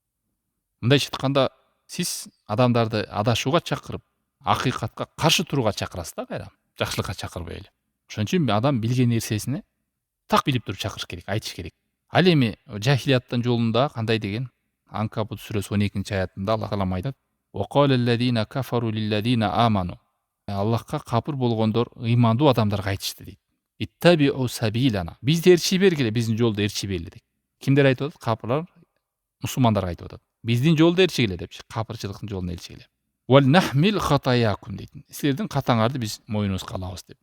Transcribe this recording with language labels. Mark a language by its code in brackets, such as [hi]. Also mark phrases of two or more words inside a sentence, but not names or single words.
[ky] Мындайча айтканда, сиз адамдарды адашууга чакырып, акыйкатка каршы турууга чакырасыз да кайра. Жакшылыкка чакырбай эле. Ошон үчүн адам билген нерсесине так билип туруп чакырыш керек, айтыш керек. Ал эми жахилияттын жолунда кандай деген? Анкабут сүрөсү 12 аятында Аллах Таалам айтат: [ar] "وقال الذين كفروا للذين آمنوا". [ky] Аллахка капыр болгондор ыймандуу адамдарга айтышты дейт. [ar] اتبعوا سبيلنا. [ky] Бизди эрчи бергиле, биздин жолду эрчи бергиле дейт. Кимдер айтып атат? Капырлар мусулмандарга айтып атат. Биздин жолду эрчигиле депчи, капырчылыктын жолун эрчигиле. [ar] ولنحمل خطاياكم [ky] дейт. Силердин катаңарды биз мойнубузга алабыз деп.